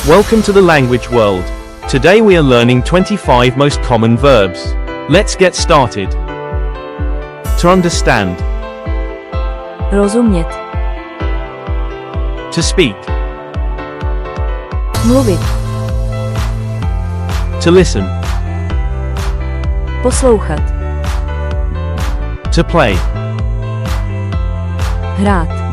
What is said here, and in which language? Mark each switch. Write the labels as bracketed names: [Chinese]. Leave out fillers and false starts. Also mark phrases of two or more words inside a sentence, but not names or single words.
[English] Welcome to the language world. Today we are learning 25 most common verbs. Let's get started. To understand. [Czech] Rozumět. [English] To speak. [Czech] Mluvit. [English] To listen. [Czech] Poslouchat. [English] To play. [Czech] Hrát.